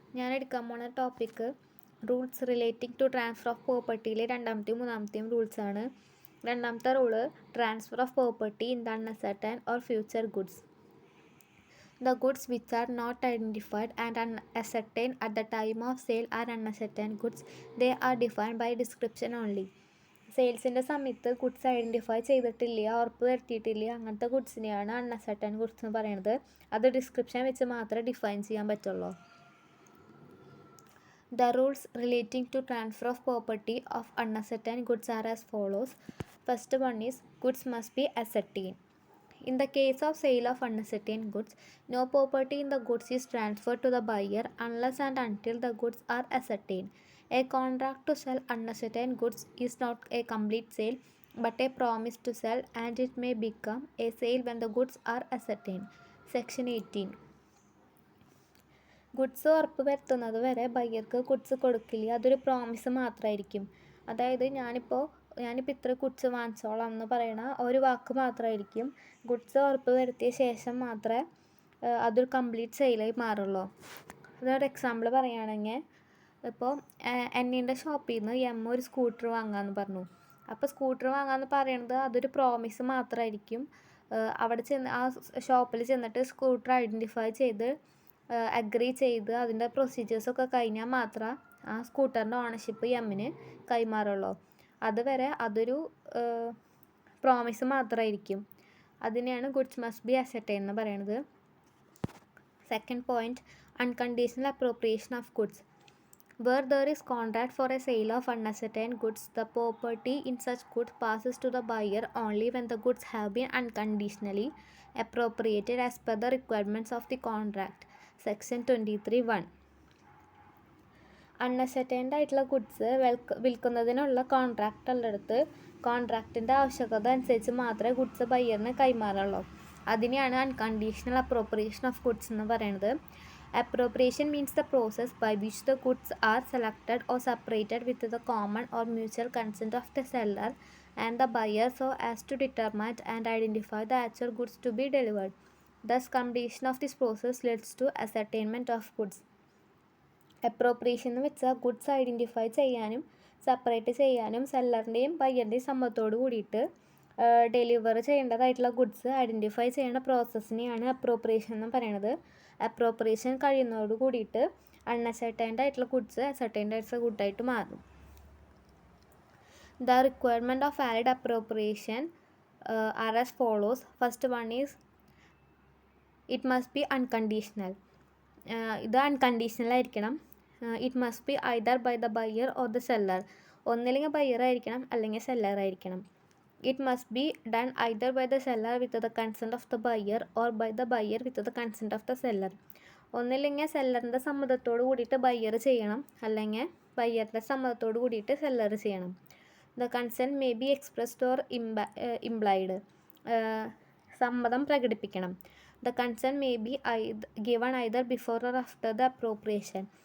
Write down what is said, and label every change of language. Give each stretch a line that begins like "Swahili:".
Malayalam: ഞാൻ എടുക്കാൻ പോണ topic
English: rules relating to transfer of പ്രോപ്പർട്ടിയിലെ
Malayalam: രണ്ടാമത്തെയും മൂന്നാമത്തെയും റൂൾസാണ്. രണ്ടാമത്തെ rule
English: Transfer of property in the unascertain or future goods. The goods which are not identified and unascertain at the time of sale are unascertain goods. They are defined by description only.
Malayalam: സെയിൽസിൻ്റെ സമയത്ത് goods identify ചെയ്തിട്ടില്ല, ഉറപ്പ് വരുത്തിയിട്ടില്ല, അങ്ങനത്തെ ഗുഡ്സിനെയാണ് അൺഅസർട്ടൈൻ goods എന്ന് പറയുന്നത്. അത് description വെച്ച് മാത്രമേ ഡിഫൈൻ ചെയ്യാൻ പറ്റുള്ളൂ.
English: The rules relating to transfer of property of unascertain goods are as follows. First one is goods must be ascertained. In the case of sale of unascertain goods, no property in the goods is transferred to the buyer unless and until the goods are ascertained. A contract to sell unascertain goods is not a complete sale but a promise to sell, and it may become a sale when the goods are ascertained. Section 18.
Malayalam: Goods ഉറപ്പ് വരുത്തുന്നത് വരെ ബയ്യർക്ക് goods കൊടുക്കില്ല. അതൊരു promise മാത്രമായിരിക്കും. അതായത് ഞാനിപ്പോൾ ഇത്ര goods വാങ്ങിച്ചോളാം എന്ന് പറയണ ഒരു വാക്ക് മാത്രമായിരിക്കും. ഗുഡ്സ് ഉറപ്പ് വരുത്തിയ ശേഷം മാത്രമേ അതൊരു കംപ്ലീറ്റ് സെയിലായി മാറുള്ളൂ. അതൊരു എക്സാമ്പിൾ പറയുകയാണെങ്കിൽ, ഇപ്പോൾ എന്നീൻ്റെ ഷോപ്പിൽ നിന്ന് ഒരു സ്കൂട്ടർ വാങ്ങാമെന്ന് പറഞ്ഞു. അപ്പോൾ സ്കൂട്ടർ വാങ്ങാമെന്ന് പറയുന്നത് അതൊരു പ്രോമിസ് മാത്രമായിരിക്കും. അവിടെ ചെന്ന് ആ ഷോപ്പിൽ ചെന്നിട്ട് സ്കൂട്ടർ ഐഡൻറ്റിഫൈ ചെയ്ത് അഗ്രി ചെയ്ത് അതിൻ്റെ പ്രൊസീജിയേഴ്സൊക്കെ കഴിഞ്ഞാൽ മാത്രമേ ആ സ്കൂട്ടറിൻ്റെ ഓണർഷിപ്പ് എമ്മിന് കൈമാറുള്ളൂ. അതുവരെ അതൊരു പ്രോമിസ് മാത്രമായിരിക്കും. അതിനെയാണ്
English: goods must be ascertain
Malayalam: എന്ന് പറയുന്നത്.
English: Second point, unconditional appropriation of goods. Where there is contract for a sale of unascertain goods, the property in such goods passes to the buyer only when the goods have been unconditionally appropriated as per the requirements of the contract. Section 23(1).
Malayalam: അൺഅസർട്ടൈൻഡ് ആയിട്ടുള്ള goods വിൽക്കുന്നതിനുള്ള contract ഉള്ളിടത്ത് കോൺട്രാക്റ്റിൻ്റെ ആവശ്യകത അനുസരിച്ച് മാത്രമേ goods ബയ്യറിന് കൈമാറുള്ളൂ. അതിനെയാണ്
English: unconditional appropriation of goods
Malayalam: എന്ന് പറയുന്നത്.
English: Appropriation means the process by which the goods are selected or separated with the common or mutual consent of the seller and the buyer so as to determine and identify the actual goods to be delivered. Thus, completion of this process leads to ascertainment of goods.
Malayalam: Appropriation എന്ന് വെച്ചാൽ goods identify ചെയ്യാനും separate ചെയ്യാനും സെല്ലറിൻ്റെയും ബയ്യറിൻ്റെയും സമ്മതത്തോട് കൂടിയിട്ട് deliver ചെയ്യേണ്ടതായിട്ടുള്ള goods identify ചെയ്യുന്ന പ്രോസസ്സിനെയാണ് appropriation എന്ന് പറയുന്നത്. Appropriation കഴിയുന്നതോട് കൂടിയിട്ട് അൺഅസർട്ടൈൻഡ് ആയിട്ടുള്ള ഗുഡ്സ് അസർട്ടൈൻഡ് ആയിട്ടുള്ള ഗുഡായിട്ട് മാറും.
English: The requirement of valid appropriation are as follows. First one is it must be unconditional.
Malayalam: ഇത് അൺകണ്ടീഷണൽ ആയിരിക്കണം.
English: It must be either by the buyer or the seller.
Malayalam: ഒന്നില്ലെങ്കിൽ ബയ്യർ ആയിരിക്കണം അല്ലെങ്കിൽ സെല്ലർ ആയിരിക്കണം.
English: It must be done either by the seller with the consent of the buyer or by the buyer with the consent of the seller.
Malayalam: ഒന്നില്ലെങ്കിൽ സെല്ലറിൻ്റെ സമ്മതത്തോട് കൂടിയിട്ട് buyer ചെയ്യണം, അല്ലെങ്കിൽ ബയ്യറിൻ്റെ സമ്മതത്തോട് കൂടിയിട്ട് seller ചെയ്യണം.
English: The consent may be expressed or implied.
Malayalam: സമ്മതം പ്രകടിപ്പിക്കണം.
English: The consent may be given either before or after the appropriation.